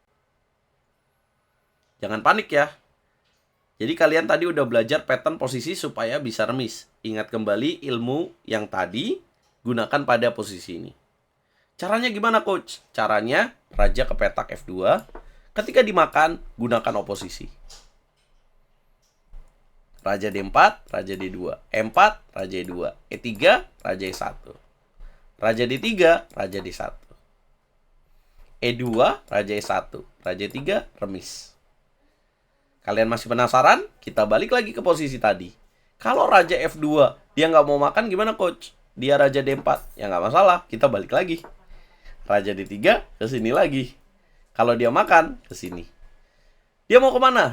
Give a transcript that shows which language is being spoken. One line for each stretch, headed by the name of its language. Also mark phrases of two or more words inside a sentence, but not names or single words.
Indonesian: Jangan panik ya. Jadi kalian tadi udah belajar pattern posisi supaya bisa remis. Ingat kembali ilmu yang tadi, gunakan pada posisi ini. Caranya gimana coach? Caranya raja ke petak F2. Ketika dimakan, gunakan oposisi. Raja D4, raja D2. E4, raja E2. E3, raja E1. Raja D3, raja D1. E2, raja E1. Raja E3, remis. Kalian masih penasaran? Kita balik lagi ke posisi tadi. Kalau raja F2, dia nggak mau makan gimana coach? Dia raja D4. Ya nggak masalah, kita balik lagi. Raja D3 ke sini lagi. Kalau dia makan, ke sini. Dia mau kemana?